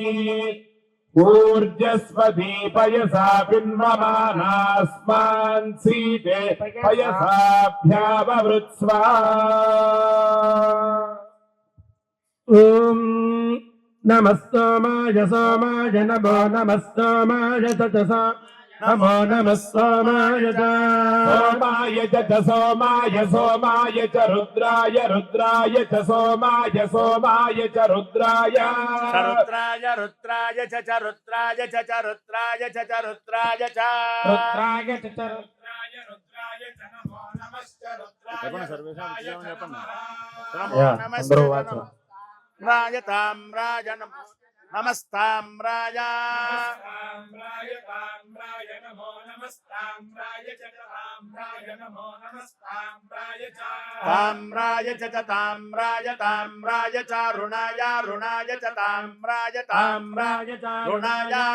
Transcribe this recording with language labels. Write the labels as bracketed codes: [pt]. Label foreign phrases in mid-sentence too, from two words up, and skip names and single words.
[sa] ऊर्जस्वती पयसा पिन्वमानास्मान् सीते पयसाभ्याववृत्स्वा नमः सोमाय सोमाय नमो नमः सोमाय ततसा नमो नमः सोमाय सोमाय च सोमाय सोमाय च रुद्राय रुद्राय च सोमाय सोमाय च रुद्राय रुद्राय रुद्राय च रुद्राय च रुद्राय च रुद्राय च रुद्राय च रुद्राय रुद्राय च नमो नमश्च रुद्राय [te] చెప్పండి [sa] సర్వేషాం విజయం [te] చెప్పండి అందరూ వాచ [sa] రాజతాం రాజనం నమస్తామ్రాయ ताम्राय नमो नमस्ताम्राय च ताम्राय नमो नमस्ताम्राय च ताम्राय च ताम्राय ताम्राय च ऋणाय ऋणाय च ताम्राय ताम्राय च ऋणाय